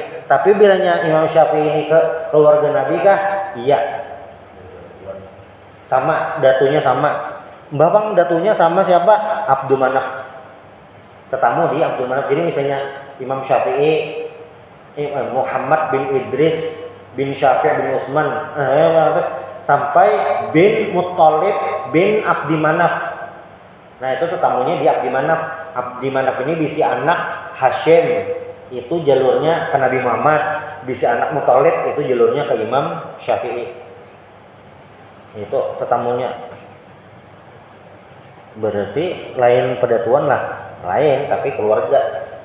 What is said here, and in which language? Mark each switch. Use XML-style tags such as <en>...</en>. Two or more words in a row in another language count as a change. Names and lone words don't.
<bjn>Tapi bilanya Imam Syafi'i ini ke keluarga Nabi kah? Iya. Sama, datunya sama. Bapang datunya sama siapa? Abdul Manaf. Ketemu di Abdul Manaf. Jadi misalnya Imam Syafi'i Muhammad bin Idris bin Syafi' bin Utsman sampai bin Muthalib bin Abdi Manaf. Nah, itu tetamunya di Abdi Manaf. Abdi Manaf ini bisi anak Hashim, itu jalurnya ke Nabi Muhammad. Bisi anak Muthalib itu jalurnya ke Imam Syafi'i. Itu tetamunya. Berarti lain pedatuan lah, lain tapi keluarga.</bjn>